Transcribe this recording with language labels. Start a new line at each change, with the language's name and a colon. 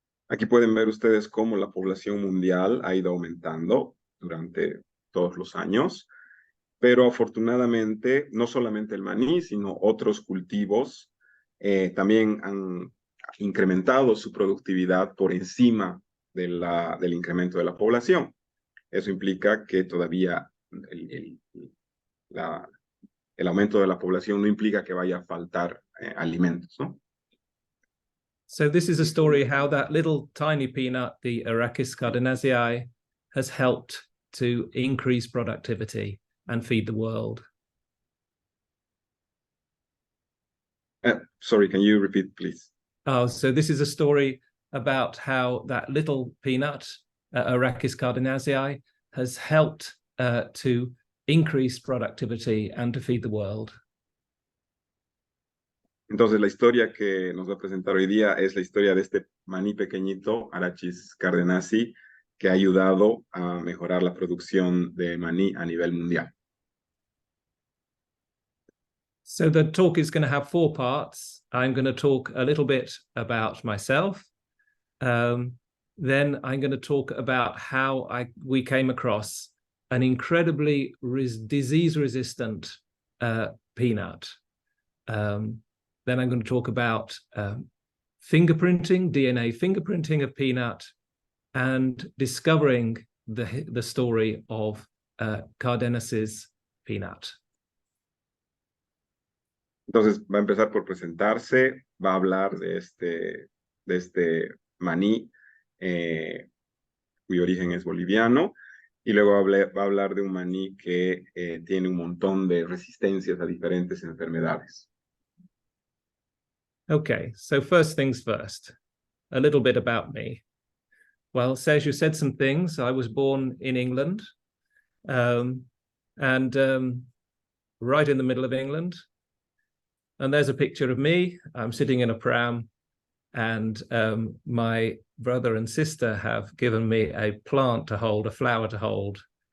Spanish: Aquí pueden ver ustedes cómo la población mundial ha ido aumentando durante todos los años, pero afortunadamente no solamente el maní, sino otros cultivos también han incrementado su productividad por encima del incremento de la población. Eso implica que todavía el aumento de la población no implica que vaya a faltar alimentos, ¿no?
English: So this is a story how that little tiny peanut, the Arachis cardenasii, has helped to increase productivity and feed the world. Sorry, can you repeat, please? Oh, so this is a story about how that little peanut, Arachis cardenasii, has helped to increase productivity and to feed the world. Entonces, la historia que nos va a presentar hoy día es la historia de este maní pequeñito, Arachis cardenasi, que ha ayudado a mejorar la producción de maní a nivel mundial. So the talk is going to have 4 parts. I'm going to talk a little bit about myself. Then I'm going to talk about how we came across an incredibly disease-resistant peanut. Then I'm going to talk about fingerprinting, DNA fingerprinting of peanut, and discovering the story of Cardenas's peanut.
Spanish: Entonces va a empezar por presentarse, va a hablar de este maní cuyo origen es boliviano, y luego va a hablar de un maní que tiene un montón de resistencias a diferentes enfermedades.
English: Okay, so first things first, a little bit about me. Well, Sergio said some things. I was born in England, and right in the middle of England. And there's a picture of me. I'm sitting in a pram, and my brother and sister have given me a plant to hold, a flower to hold.